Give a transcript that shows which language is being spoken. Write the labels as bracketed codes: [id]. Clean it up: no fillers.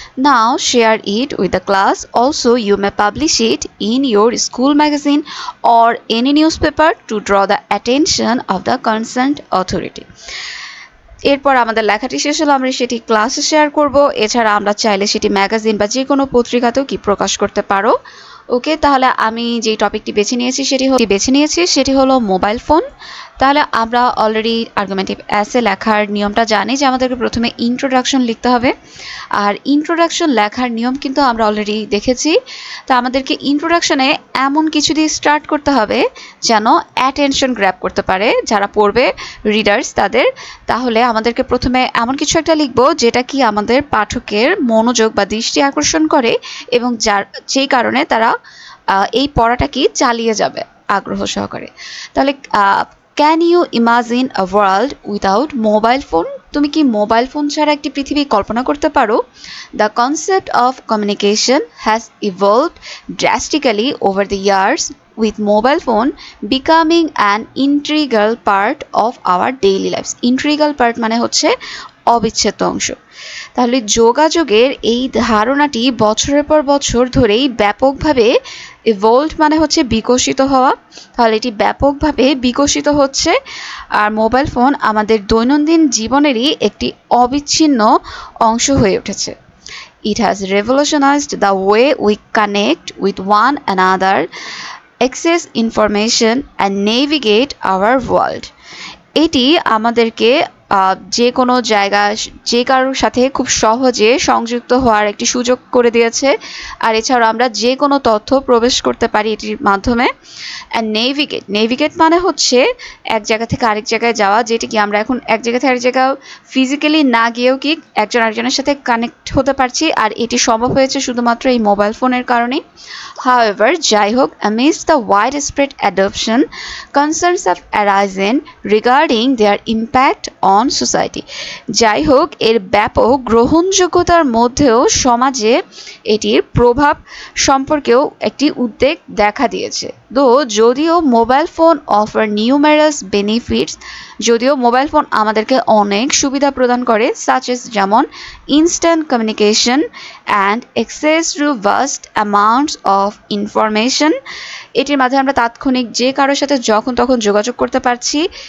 [en] Now share it with the class. Also you may publish it in your school magazine or any newspaper to draw the attention of the concerned authority. [bn] এরপর আমাদের লেখাটি শেষ হলো, আমরা সেটি ক্লাসে share করব। এছাড়া আমরা চাইলে সেটি ম্যাগাজিন বা যে কোনো পত্রিকাতেও কি প্রকাশ করতে পারো। ওকে, তাহলে আমি যে টপিকটি বেছে নিয়েছি সেটি হলো মোবাইল ফোন। তাহলে আমরা অলরেডি আর্গুমেন্টিভ এসে লেখার নিয়মটা জানি যে আমাদেরকে প্রথমে ইন্ট্রোডাকশন লিখতে হবে আর ইন্ট্রোডাকশন লেখার নিয়ম কিন্তু আমরা অলরেডি দেখেছি। তা আমাদেরকে ইন্ট্রোডাকশনে এমন কিছু দিয়ে স্টার্ট করতে হবে যেন অ্যাটেনশন গ্র্যাব করতে পারে যারা পড়বে, রিডার্স তাদের। তাহলে আমাদেরকে প্রথমে এমন কিছু একটা লিখবো যেটা কি আমাদের পাঠকের মনোযোগ বা দৃষ্টি আকর্ষণ করে এবং যেই কারণে তারা এই পড়াটা কি চালিয়ে যাবে আগ্রহ সহকারে। [en] তাহলে can you imagine a world without mobile phone? [bn] তুমি কি মোবাইল ফোন ছাড়া একটি পৃথিবী কল্পনা করতে পারো? [en] The concept of communication has evolved drastically over the years with mobile phone becoming an integral part of our daily lives. [bn] Integral part মানে হচ্ছে অবিচ্ছেদ্য অংশ। তাহলে যোগাযোগের এই ধারণাটি বছরের পর বছর ধরেই ব্যাপকভাবে ইভলভড মানে হচ্ছে বিকশিত হওয়া। তাহলে এটি ব্যাপকভাবে বিকশিত হচ্ছে আর মোবাইল ফোন আমাদের দৈনন্দিন জীবনেরই একটি অবিচ্ছিন্ন অংশ হয়ে উঠেছে। [en] It has revolutionized the way we connect with one another, access information and navigate our world. [bn] এটি আমাদেরকে যে কোনো জায়গায় যে কারোর সাথে খুব সহজে সংযুক্ত হওয়ার একটি সুযোগ করে দিয়েছে। আর এছাড়াও আমরা যে কোনো তথ্য প্রবেশ করতে পারি এটির মাধ্যমে। অ্যান্ড নেভিগেট মানে হচ্ছে এক জায়গা থেকে আরেক জায়গায় যাওয়া, যেটি কি আমরা এখন এক জায়গা থেকে আরেক জায়গায় ফিজিক্যালি না গিয়েও কি একজন আরেকজনের সাথে কানেক্ট হতে পারছি, আর এটি সম্ভব হয়েছে শুধুমাত্র এই মোবাইল ফোনের কারণে। [en] However, [bn] যাই হোক, [en] amidst the widespread adoption, concerns have arisen regarding their impact on society. [bn] যাই হোক, এর ব্যাপক গ্রহণযোগ্যতার মধ্যেও সমাজে এটির প্রভাব সম্পর্কেও একটি উদ্বেগ দেখা দিয়েছে। যদিও mobile phone [en] offer numerous benefits, [bn] যদিও মোবাইল ফোন আমাদেরকে অনেক সুবিধা প্রদান করে, [en] such as [bn] যেমন [en] instant communication and access to vast amounts of information, [bn] এটির মাধ্যমে আমরা তাৎক্ষণিক যে কারোর সাথে যখন তখন যোগাযোগ করতে পারছি।